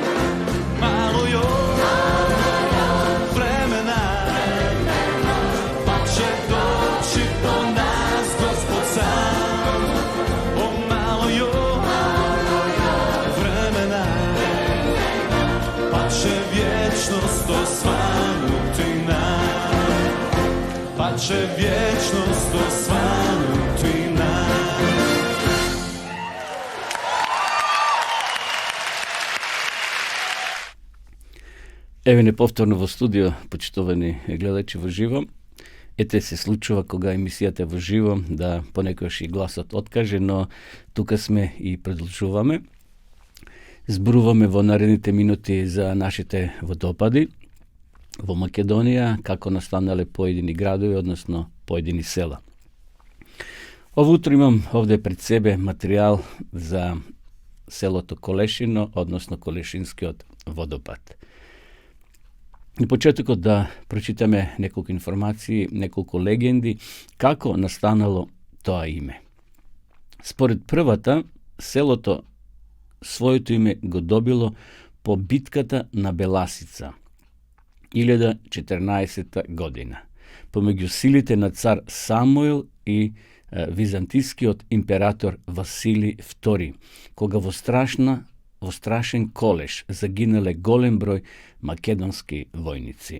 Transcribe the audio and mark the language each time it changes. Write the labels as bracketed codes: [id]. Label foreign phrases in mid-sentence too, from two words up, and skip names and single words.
[hr] Malo još vremena, pa će doći po nas Gospod sam. O malo još vremena, pa će vječnost osvanuti nam. Pa će vječnost osvanuti nam. [mk] Еве неповторно во студио, почитувани гледачи во живо. Ете се случува кога емисијата е во живо да понекогаш и гласот откаже, но тука сме и продолжуваме. Зборуваме во наредните минути за нашите водопади во Македонија, како настанале поедини градови, односно поедини села. [hr] Ovo jutro imam ovdje pred sebe materijal za [mk] селото Колешино, односно Колешинскиот водопад. На почетокот да прочитаме неколку информации, неколку легенди, како настанало тоа име. Според првата, селото своето име го добило по битката на Беласица, 1014 година, помеѓу силите на цар Самуил и византискиот император Василий II, кога во страшен колеш загинале голем број македонски војници.